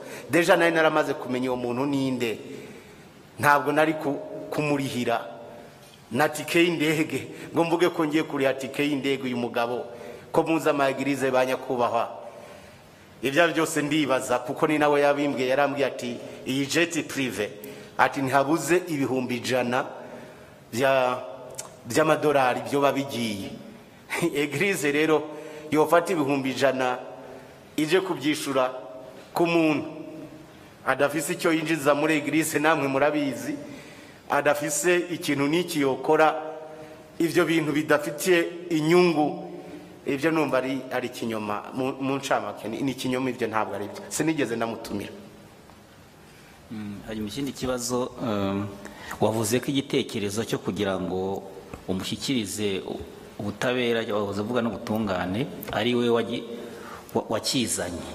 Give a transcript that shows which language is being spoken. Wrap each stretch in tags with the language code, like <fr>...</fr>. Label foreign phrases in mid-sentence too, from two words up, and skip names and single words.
<rw>Deja nari naramaze kumenya uwo muntu ninde, ntabwo nari kumurihira na tike y'indege ngo mvuge ko ngiye kuriha tike y'indege uyu mugabo ko muza amagirize.</rw> <rn>Banyakubahwa, ibyo byose ndibaza, kuko ni nawe yabimbwiye, yarambwiye ati iyi</rn> <fr>jet prive</fr> <rn>ati ntihabuze ibihumbi 100 by'amadolari byo babigiye. Eglise rero yofata ibihumbi 100 ije kubyishura ku muntu adafise icyo yinjiza muri eglise, namwe murabizi, adafise ikintu n'iki yokora, ibyo bintu bidafitiye inyungu, ibyo numva ari kinyoma.</rn> <rw>Mu ncamake ni kinyoma, ibyo ntabwo ari byo, sinigeze namutumira. Hanyuma ikindi kibazo, wavuze ko igitekerezo cyo kugira ngo umushyikirize ubutabera, wavuze uvuga n'ubutungane, ari we wakizanye.</rw>